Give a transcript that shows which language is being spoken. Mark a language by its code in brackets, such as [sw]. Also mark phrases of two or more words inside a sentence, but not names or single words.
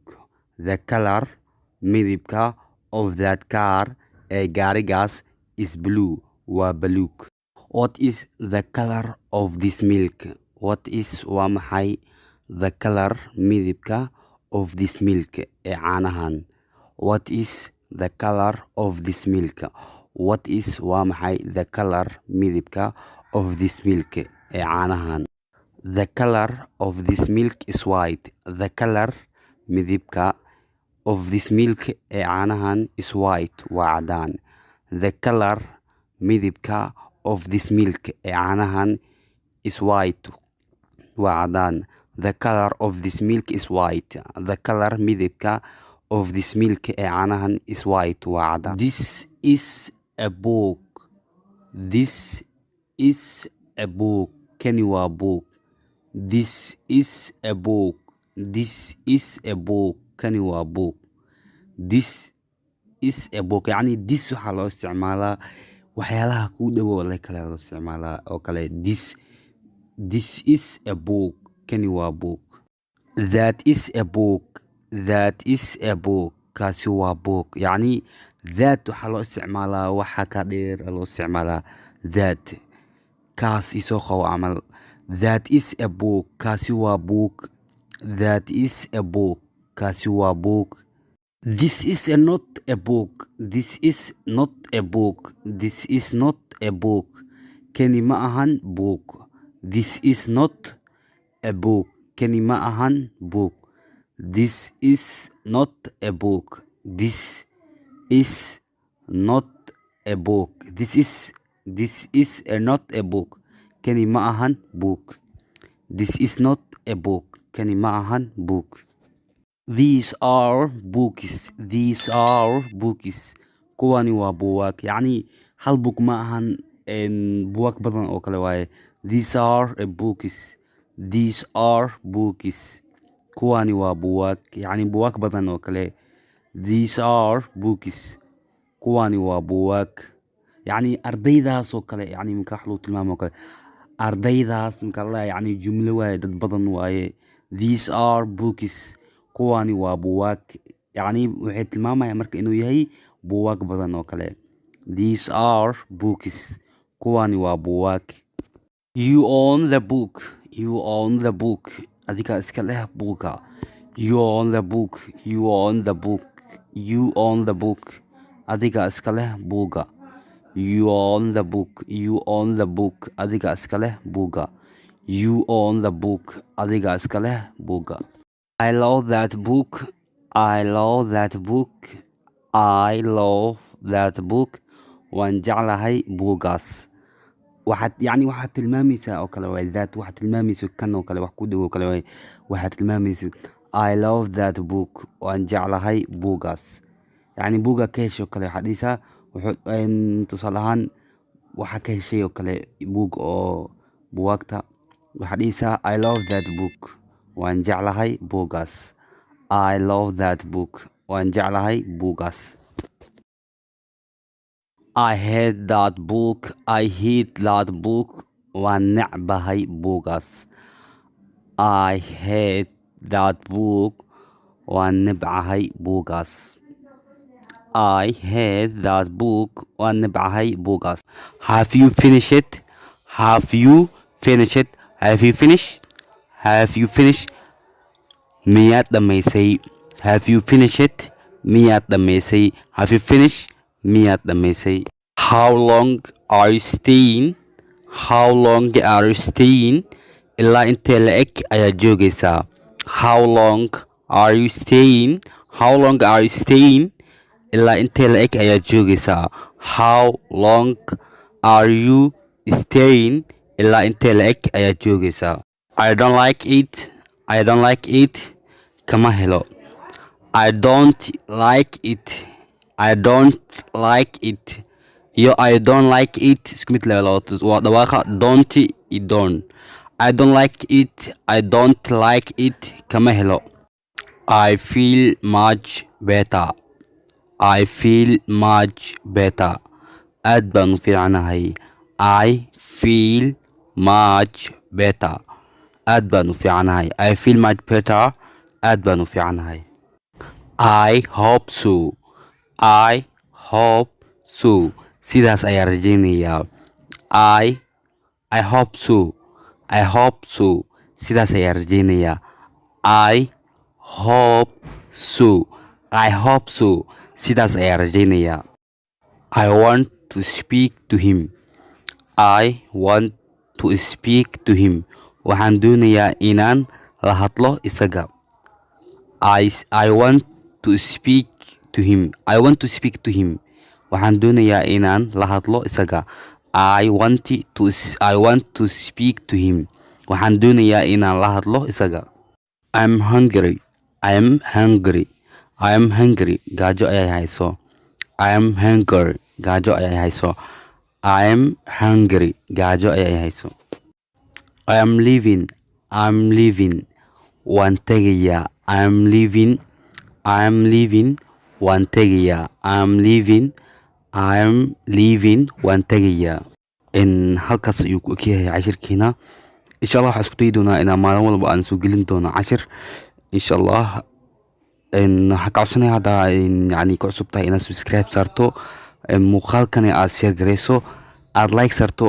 [en] The color midabka of that car [so] ee gaarigaas [en] is blue, [so] waa buluug. [en] What is the color of this milk? What is [so] waa maxay [en] the color midabka of this milk [so] ee caanahan? [en] What is the color of this milk? What is [so] waa maxay [en] the color midabka of this milk [so] ee caanahan? [en] The color of this milk is white. The color midabka of this milk [so] ee caanahan [en] is white, [so] waa cadaan. [en] The color midabka of this milk [so] ee caanahan [en] is white, [so] waa cadaan. [en] The color of this milk is white. The color midabka of this milk [so] ee caanahan [en] is white, [so] waa cadaan. [en] This is a book. This is a book. [so] Kani waa book. [en] This is a book. This is a book. [so] Kani waa book. [en] This is a book [so] yacni this waxaa loo isticmaalaa waxyaalaha kuu dhowow le kale loo isticmaalaa oo kale. [en] This is a book. [so] Kani waa book. [en] That is a book. That is a book. [so] kaasi waa book yacni that waxaa loo isticmaalaa waxa ka dheer loo isticmaalaa that. kaas isoo qabo camal. [en] That is a book. [so] kaasi waa book. [en] That is a book. [so] kaasi waa book. [en] This is not a book. This is not a book. This is not a book. [so] Kani ma ahan book. [en] This is not a book. [so] Kani ma ahan book. [en] This is not a book. This is not a book. This is not a book. [so] Kani ma ahan book. [en] This is not a book. [so] Kani ma ahan book. [en] These are books. These are books. [so] kuwani waa buugaag yacni hal book ma ahan buwag badan oo kale waaye. [en] These are a books. These are books. [so] Kuwani waa buwag, yani buwag badan oo kale. [en] These are books. [so] Kuwani waa buwag, yani ardaydaas oo kale, yani marka wax lagu tilmaamo oo kale. Ardaydaas marka la yani jumlo waaye, dad badan waaye. [en] These are books. [so] Kuwani waa buwag, yani waxay tilmaamayaan marka inuu yahay buwag badan oo kale. [en] These are books. [so] Kuwani waa buwag. [en] You own the book. You own the book. [so] Adiga iska leh buuga. [en] You own the book. You own the book. You own the book. [so] Adiga iska leh buuga. [en] You own the book. You own the book. [so] Adiga iska leh buuga. [en] You own the book. [so] Adiga iska leh buuga. [en] I love that book. I love that book. I love that book. [so] Waan jeclahay buugaas. waxaad tilmaamaysaa oo kale waay that waxaad tilmaamaysaa kan oo kale wax ku dhow oo kale waay waxaad tilmaamaysaa [en] I love that book. [so] waan jeclahay buugaas. yani buuga ka heshay oo kale waxaad dhisaa tusaale ahaan waxa ka heshay oo kale buug oo buwagta waxaad dhisaa [en] I love that book. [so] waan jeclahay buugaas. [en] I love that book. [so] waan jeclahay buugaas. [en] I hate that book. I hate that book. [so] waan necbahay buugaas. [en] I hate that book. [so] waan necbahay buugaas. [en] I hate that book. [so] waan necbahay buugaas. [en] Have you finished it? Have you finished it? Have you finished? Have you finished? [so] miyaad dhamaysay? [en] Have you finished it? [so] miyaad dhamaysay? [en] Have you finished? [so] miyaad dhamaysay? [en] How long are you staying? How long are you staying? [so] ilaa intee la eg ayaa joogaysaa. [en] How long are you staying? How long are you staying? [so] ilaa intee la eg ayaa joogaysaa. [en] How long are you staying? [so] ilaa intee la eg ayaa joogaysaa. [en] I don't like it. I don't like it. [so] kama helo. [en] I don't like it. I don't like it. iyo I don't like it [so] isku mid level waa dhawaaqa [en] don't i don't. I don't like it. I don't like it. [so] kama helo. [en] I feel much better. I feel much better. [so] aad baan u fiicanahay. [en] I feel much better. [so] aad baan u fiicanahay. [en] I feel much better. [so] aad baan u fiicanahay. [en] I hope so. I hope so. [so] sidaas ayaa rajaynayaa. [en] I hope so. I hope so. [so] sidaas ayaa rajaynayaa. [en] I hope so. I hope so. [so] sidaas ayaa rajaynayaa. [en] I want to speak to him. I want to speak to him. [so] waxaan doonayaa inaan la hadlo isaga. [en] I want to speak to him. I want to speak to him. [so] waxaan doonayaa inaan la hadlo isaga. [en] I want to speak to him. [so] waxaan doonayaa inaan la hadlo isaga. [en] I'm hungry. I'm hungry. I'm hungry. [so] gaajo ayay hayso. [en] I'm hungry. [so] gaajo ayay hayso. [en] I'm hungry. [so] gaajo ayay hayso. [en] I'm leaving. I'm leaving. [so] waan tegayaa. [en] I'm leaving. I'm leaving. [so] waan tegayaa. [en] I'm leaving. I'm leaving. [so] waan tegayaa. halkaas ayuu ku egyahay cashirkeena. [ar] إن شاء الله [so] waxaan isku dayi doonaa inaan maalin walba aan soo gelin doono cashir. [ar] إن شاء الله [so] waxaan ka codsanaya haddaa yani ku cusub tahay inaad subscribe saarto, muuqaalkana aad share garayso, aad like saarto.